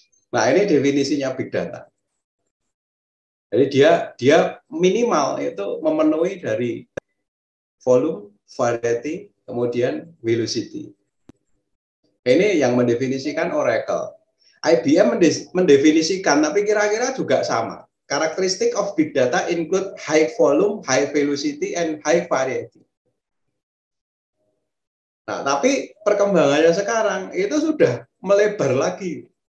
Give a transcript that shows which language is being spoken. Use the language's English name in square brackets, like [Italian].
[Indonesian] Nah, ini definisinya big data. Jadi dia minimal itu memenuhi dari volume, variety, kemudian velocity. Ini yang mendefinisikan Oracle. IBM mendefinisikan, tapi kira-kira juga sama. [English] Karakteristik of big data include high volume, high velocity, and high variety. [Indonesian] Nah, tapi perkembangannya sekarang itu sudah melebar lagi.